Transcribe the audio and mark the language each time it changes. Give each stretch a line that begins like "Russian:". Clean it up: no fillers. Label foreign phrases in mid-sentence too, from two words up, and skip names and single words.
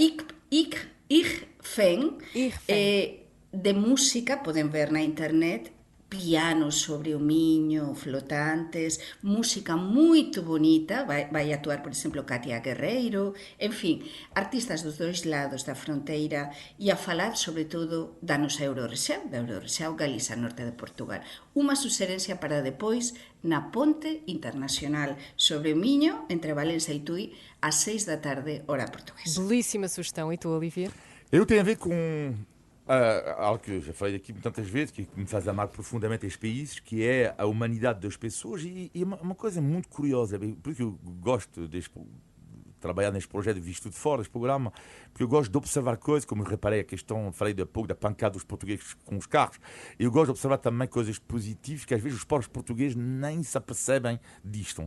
Galician: ICFEN, de música, poden ver na internet, pianos sobre o Miño, flotantes, música moito bonita, vai actuar, por exemplo, Katia Guerreiro, en fin, artistas dos dois lados da fronteira e a falar, sobre todo, da nosa Eurorexao, da Eurorexao Galiza, norte de Portugal. Unha suxerencia para depois na Ponte Internacional sobre o Miño, entre Valença e Tui, ás 6 da tarde, hora portuguesa.
Portuguese: Belíssima sugestão. E tu, Olivier? Eu tenho a ver com algo que eu já falei aqui tantas vezes, que me faz amar profundamente estes países, que é a humanidade das pessoas e uma coisa muito curiosa, porque eu gosto de trabalhar neste projeto, visto de fora, este programa, porque eu gosto de observar coisas, como eu reparei a questão, falei há pouco da pancada dos portugueses com os carros, eu gosto de observar também coisas positivas, que às vezes os próprios portugueses nem se apercebem disto.